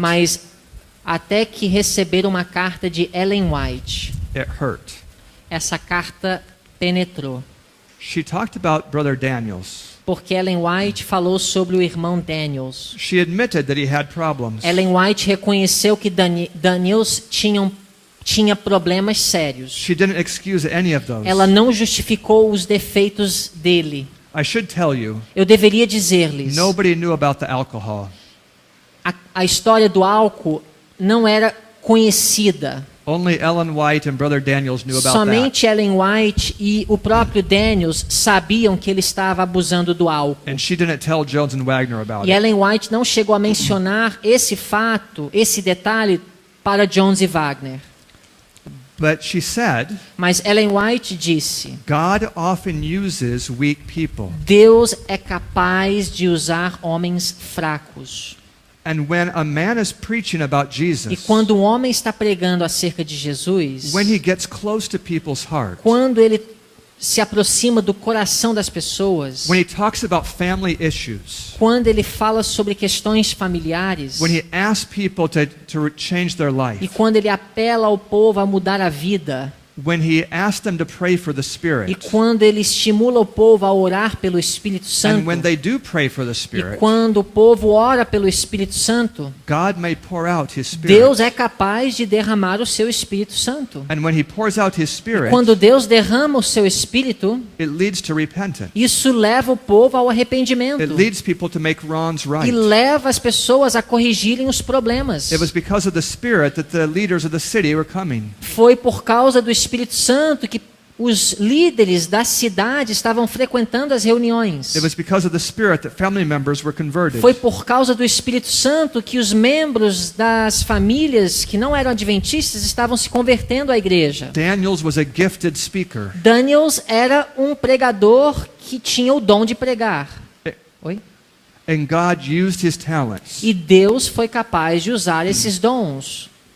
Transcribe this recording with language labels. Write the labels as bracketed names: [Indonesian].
[Portuguese] Mas até que receberam uma carta de Ellen White. [English] It hurt. [Portuguese] Essa carta penetrou. [English] She talked about Brother Daniels. [Portuguese] Porque Ellen White falou sobre o irmão Daniels. [English] She admitted that he had problems. [Portuguese] Ellen White reconheceu que Daniels tinha problemas sérios. [English] She didn't excuse any of those. [Portuguese] Ela não justificou os defeitos dele. [English] I should tell you, [Portuguese] Eu deveria dizer-lhes, [English] nobody knew about the alcohol. [Portuguese] a história do álcool não era conhecida. [English] Only Ellen White and Brother Daniels knew about that. [Portuguese] Somente Ellen White e o próprio Daniels sabiam que ele estava abusando do álcool. [English] And she didn't tell Jones and Wagner about [Portuguese] E Ellen White não chegou a mencionar esse fato, esse detalhe para Jones e Wagner. [English] But she said, [Portuguese] Mas Ellen White disse: [English] God often uses weak people. [Portuguese] Deus é capaz de usar homens fracos. [English] And when a man is preaching about [Portuguese] E [English] Jesus, [Portuguese] quando um homem está pregando acerca de Jesus, [English] when he gets close to people's hearts, [Portuguese] quando ele se aproxima do coração das pessoas, [English] when he talks about family issues, [Portuguese] quando ele fala sobre questões familiares, [English] when he asks people to change their [Portuguese] e [English] life, [Portuguese] quando ele apela ao povo a mudar a vida, [English] when he asks them to pray for the [Portuguese] e [English] Spirit, [Portuguese] quando ele estimula o povo a orar pelo Espírito Santo, [English] and when they do pray for the [Portuguese] e [English] Spirit, [Portuguese] quando o povo ora pelo Espírito Santo, [English] God may pour out His Spirit. [Portuguese] Deus é capaz de derramar o seu Espírito Santo. [English] And when He pours out His Spirit, [Portuguese] Quando Deus derrama o seu Espírito, [English] it leads to repentance. [Portuguese] isso leva o povo ao [English] It [Portuguese] arrependimento [English] leads people to make wrongs [Portuguese] e [English] right. [Portuguese] leva as pessoas a corrigirem os problemas. [English] It was because of the Spirit that the leaders of the city were coming. [Portuguese] Foi por causa do Espírito Santo que os líderes da cidade estavam frequentando as reuniões. [English] It was because of the Spirit that family members were converted. [Portuguese] Foi por causa do Espírito Santo que os membros das famílias que não eram adventistas estavam se convertendo à igreja. [English] Daniels was a gifted speaker. [Portuguese] Daniels era um pregador que tinha o dom de pregar. Oi? [English] And God used his talents. [Portuguese] E Deus foi capaz de usar esses dons.